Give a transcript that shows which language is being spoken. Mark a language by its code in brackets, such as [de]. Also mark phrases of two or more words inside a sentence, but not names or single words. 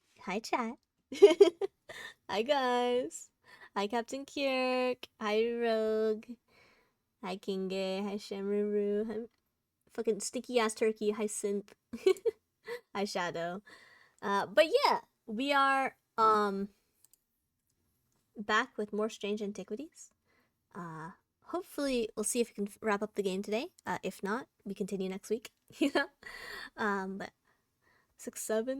[en] Hi, chat. Hi, guys. Hi, Captain Kirk. Hi, Rogue. Hi, Kinge. Hi, Shamruru. Hi, fucking sticky ass turkey. Hi, Synth. Hi, Shadow. But yeah, we are back with more strange antiquities. Hopefully we'll see if we can wrap up the game today. If not, we continue next week. You know. But 6-7.